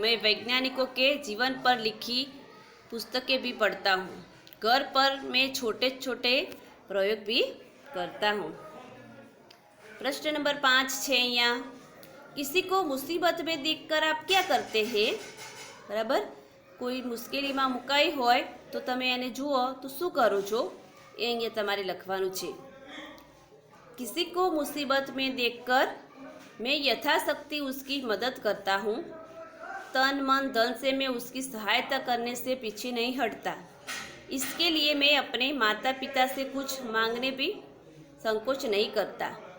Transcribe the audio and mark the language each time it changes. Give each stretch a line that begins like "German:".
Hindi: मैं वैज्ञानिकों के जीवन पर लिखी पुस्तकें भी पढ़ता हूँ। घर पर मैं छोटे छोटे प्रयोग भी करता हूँ। प्रश्न नंबर 5-6 यहाँ, किसी को मुसीबत में देखकर आप क्या करते हैं?
Gujarati: बराबर, कोई મુશ્કેલીમાં મુકાઈ હોય તો તમે એને જુઓ તો શું કરો છો એ અહીંયા તમારે લખવાનું છે।
Hindi: किसी को मुसीबत में देखकर मैं यथाशक्ति उसकी मदद करता हूँ। तन मन धन से मैं उसकी सहायता करने से पीछे नहीं हटता। इसके लिए मैं अपने माता पिता से कुछ मांगने भी संकोच नहीं करता।